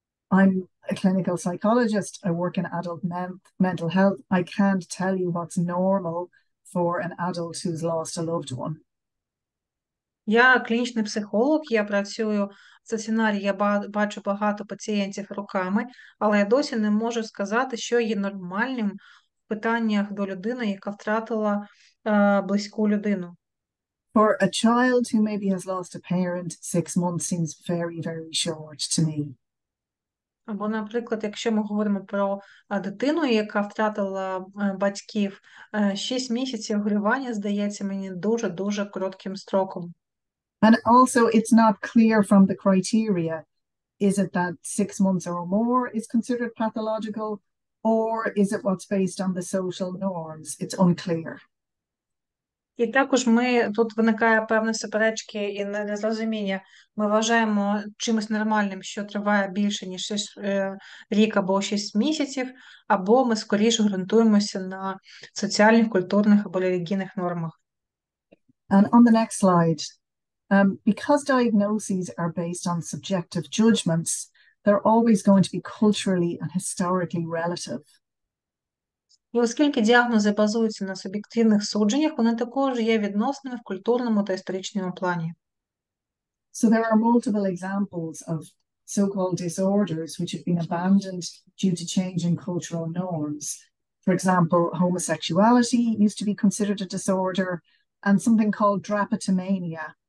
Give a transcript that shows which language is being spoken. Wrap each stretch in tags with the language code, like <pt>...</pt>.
<en>I'm a clinical psychologist. I work in adult mental health. I can't tell you what's normal for an adult who's lost a loved one.</en> <uk>Я клінічний психолог, я працюю в стаціонарі, я бачу багато пацієнтів роками, але я досі не можу сказати, що є нормальним в питаннях до людини, яка втратила близьку людину.</uk> <en>For a child who maybe has lost a parent, 6 months seems very, very short to me.</en> <uk>Або, наприклад, якщо ми говоримо про дитину, яка втратила батьків, 6 місяців горювання здається мені дуже-дуже коротким строком.</uk> <en>And also, it's not clear from the criteria. Is it that 6 months or more is considered pathological, or is it what's based on the social norms? It's unclear.</en> <uk>І також тут виникає певні суперечки і незрозуміння. Ми вважаємо чимось нормальним, що триває більше, ніж рік або 6 місяців, або ми скоріше ґрунтуємося на соціальних, культурних або релігійних нормах.</uk> <en>And on the next slide, Because diagnoses are based on subjective judgments, they're always going to be culturally and historically relative.</en> <uk>І оскільки діагнози базуються на суб'єктивних судженнях, вони також є відносними в культурному та історичному плані.</uk> <en>So there are multiple examples of so-called disorders which have been abandoned due to changing cultural norms. For example, homosexuality used to be considered a disorder, and something called drapetomania.</en>